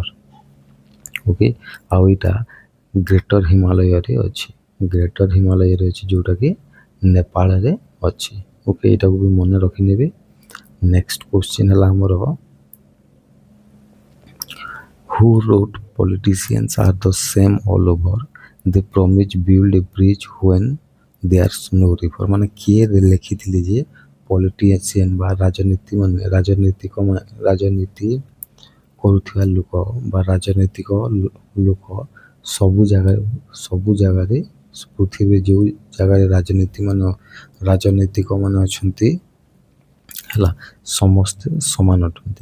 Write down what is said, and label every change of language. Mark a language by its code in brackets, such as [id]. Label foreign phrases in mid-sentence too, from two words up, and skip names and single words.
[or] ଓକେ, ଆଉ ଏଇଟା ଗ୍ରେଟର ହିମାଳୟରେ ଅଛି। ଗ୍ରେଟର ହିମାଳୟରେ ଅଛି ଯେଉଁଟାକି ନେପାଳରେ ଅଛି। ଓକେ, ଏଇଟାକୁ ବି ମନେ ରଖିନେବେ। [en] next question [or] ହେଲା ଆମର [en] who wrote politicians are the same all over, they promise build a bridge when there's no river [or] ମାନେ କିଏ ଲେଖିଥିଲେ ଯେ ପଲିଟିସିଆନ୍ ବା ରାଜନୀତି କରୁଥିବା ଲୋକ ବା ରାଜନୈତିକ ଲୋକ ସବୁ ଜାଗାରେ ପୃଥିବୀରେ ଯେଉଁ ଜାଗାରେ ରାଜନୈତିକ ମାନେ ଅଛନ୍ତି ହେଲା, ସମସ୍ତେ ସମାନ ଅଟନ୍ତି।